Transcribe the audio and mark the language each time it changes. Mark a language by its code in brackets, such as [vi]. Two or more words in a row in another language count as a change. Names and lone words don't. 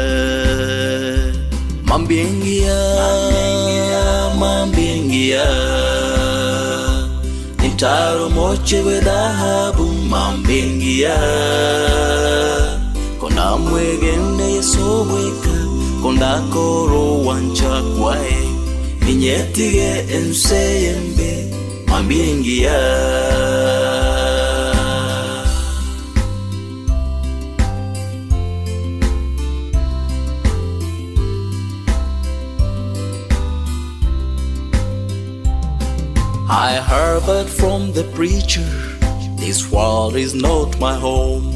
[guz] Nitaro moche gwe dhahabu mambiengia Kona mwegene yesobweka Kondakoro wancha kwae Ninyetige enseyembe Mambiengia. [en] I heard from the preacher, this world is not my home.